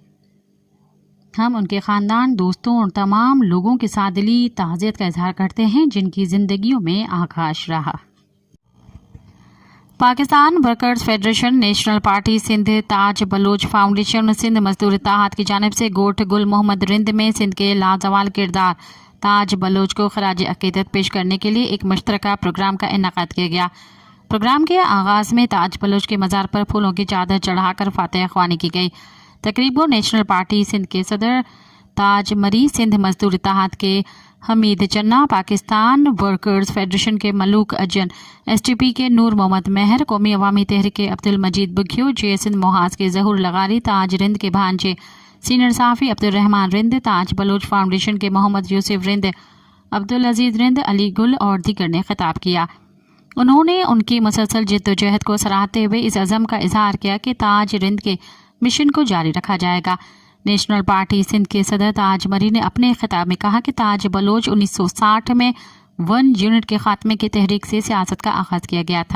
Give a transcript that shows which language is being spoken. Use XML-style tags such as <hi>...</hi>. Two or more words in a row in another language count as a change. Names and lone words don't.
<ur>ہم ان کے خاندان، دوستوں اور تمام لوگوں کے ساتھ دلی تعزیت کا اظہار کرتے ہیں جن کی زندگیوں میں آکاش رہا. پاکستان ورکرز فیڈریشن، نیشنل پارٹی سندھ، تاج بلوچ فاؤنڈیشن، سندھ مزدور اتحاد کی جانب سے گوٹھ گل محمد رند میں سندھ کے لازوال کردار تاج بلوچ کو خراج عقیدت پیش کرنے کے لیے ایک مشترکہ پروگرام کا انعقاد کیا گیا. پروگرام کے آغاز میں تاج بلوچ کے مزار پر پھولوں کی چادر چڑھا کر فاتحہ خوانی کی گئی. تقریب کو نیشنل پارٹی سندھ کے صدر تاج مری، سندھ مزدور اتحاد کے حمید چنا، پاکستان ورکرز فیڈریشن کے ملوک اجن، STP کے نور محمد میہڑ، قومی عوامی تحریک کے عبدالمجید بگیو، JSN محاذ کے ظہور لغاری، تاج رند کے بھانجے سینئر صافی عبدالرحمان رند، تاج بلوچ فاؤنڈیشن کے محمد یوسف رند، عبدالعزیز رند، علی گل اور دیگر نے خطاب کیا. انہوں نے ان کی مسلسل جدوجہد کو سراہتے ہوئے اس عزم کا اظہار کیا کہ تاج رند کے مشن کو جاری رکھا جائے گا. نیشنل پارٹی سندھ کے صدر تاج مری نے اپنے خطاب میں کہا کہ تاج بلوچ 1960 میں 1 یونٹ کے خاتمے کی تحریک سے سیاست کا آغاز کیا گیا تھا.</ur>